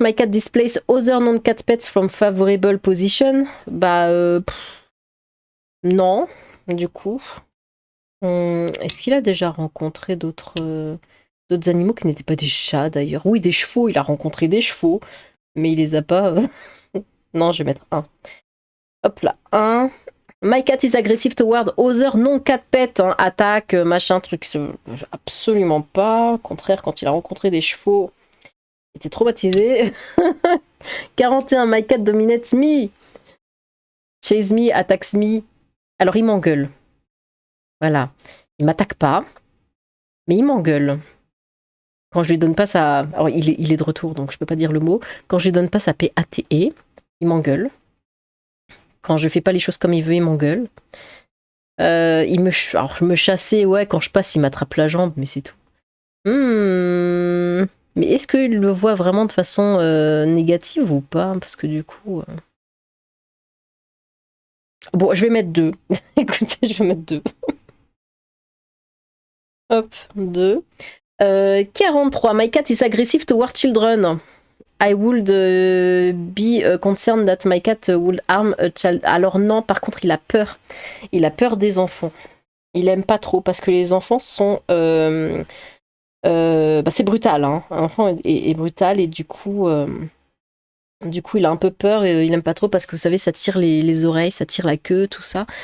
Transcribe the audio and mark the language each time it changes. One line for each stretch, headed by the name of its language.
English: My cat displays other non-cat pets from favorable position.
French: Bah, non, du coup. Est-ce qu'il a déjà rencontré d'autres animaux qui n'étaient pas des chats, d'ailleurs? Oui, des chevaux, il a rencontré des chevaux, mais il les a pas... Non, je vais mettre 1. Hop là, 1.
English: My cat is aggressive toward other non-cat pet.
French: Hein. Attaque, machin, truc. Absolument pas. Au contraire, quand il a rencontré des chevaux, il était traumatisé.
English: 41. My cat dominates me. Chase me, attacks me.
French: Alors, il m'engueule. Voilà. Il m'attaque pas, mais il m'engueule. Quand je lui donne pas sa... Alors, il est de retour, donc je peux pas dire le mot. Quand je lui donne pas sa PATE, il m'engueule. Quand je fais pas les choses comme il veut, il m'engueule. Alors, me chasser, ouais, quand je passe, il m'attrape la jambe, mais c'est tout. Mais est-ce qu'il le voit vraiment de façon négative ou pas? Parce que du coup... Bon, je vais mettre 2. Écoutez, je vais mettre 2. Hop, 2. 43.
English: My cat is aggressive toward children. I would be concerned that my cat would harm a child.
French: Alors non, par contre, il a peur. Il a peur des enfants. Il aime pas trop parce que les enfants sont... c'est brutal. Hein. Un enfant est brutal et du coup, il a un peu peur et il aime pas trop parce que vous savez, ça tire les oreilles, ça tire la queue, tout ça.